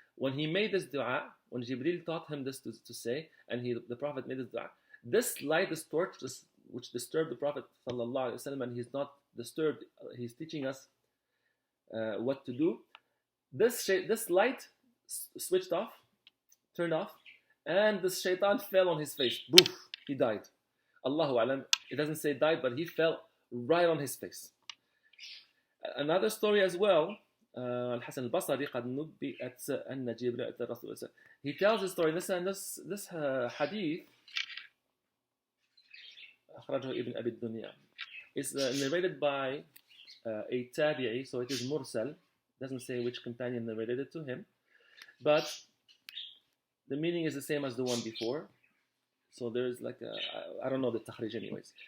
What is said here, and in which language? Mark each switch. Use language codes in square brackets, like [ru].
[en] When he made this dua, when Jibreel taught him this to say, and the Prophet made this dua, this light, this torch, which disturbed the Prophet sallallahu alaihi wasallam, and he's not disturbed, he's teaching us what to do. This light switched off, turned off, and the shaitan fell on his face. Boof, he died. Allahu alam, it doesn't say died, but he fell right on his face. Another story as well, [ar] الحسن البصري قد نبئت أن جبريل أتى الرسول. [en] He tells the story. This hadith [ar] أخرجه ابن أبي الدنيا. [en] It's narrated by a tabi'i, so it is mursal. Doesn't say which companion narrated it to him, but the meaning is the same as the one before. So there's like I don't know the takhrij anyways.